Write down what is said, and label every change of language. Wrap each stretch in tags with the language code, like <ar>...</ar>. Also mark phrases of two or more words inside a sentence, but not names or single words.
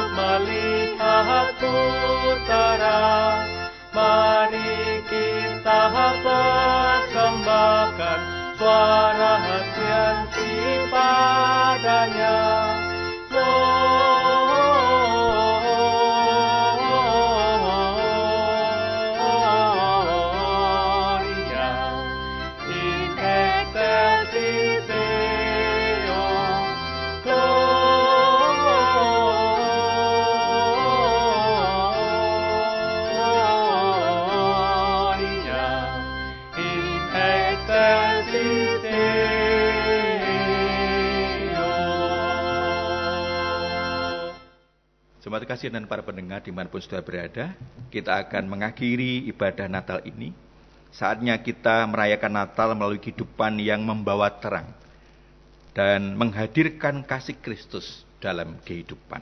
<id>melihat putera. Mari kita persembahkan suara hati padanya.</id> <la>Gloria in excelsis Deo. Gloria in excelsis Deo.</la> <id>Jemaat kasih dan para pendengar dimanapun saudara berada, kita akan mengakhiri ibadah Natal ini. Saatnya kita merayakan Natal melalui kehidupan yang membawa terang dan menghadirkan kasih Kristus dalam kehidupan.</id>